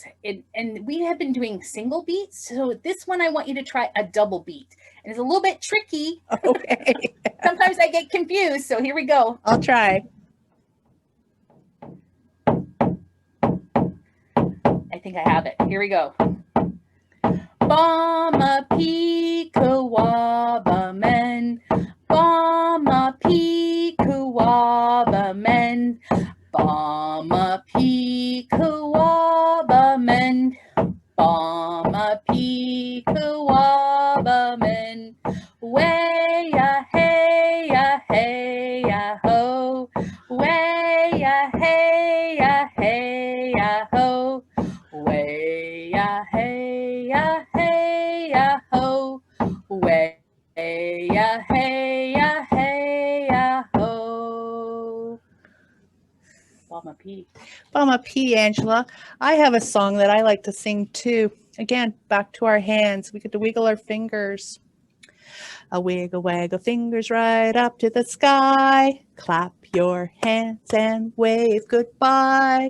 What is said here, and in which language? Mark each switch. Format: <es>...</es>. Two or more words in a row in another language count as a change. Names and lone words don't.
<en>And we have been doing single beats. So this one, I want you to try a double beat. And it's a little bit tricky. Okay. Sometimes I get confused. So here we go. I'll try. I think I have it. Here we go. Bama Pika Wabamen. Bama Pika Wabamen. Bama Pika Wabamen. Bama Pika Wabamen. Way ya hey ya hey ya ho. Way ya hey ya hey ya ho. Way ya hey ya hey ya ho. Way ya hey ya hey ya ho. Bama P. Bama P, Angela. I have a song that I like to sing too. Again, back to our hands. We get to wiggle our fingers. A wiggle, waggle fingers right up to the sky. Clap your hands and wave goodbye.</en>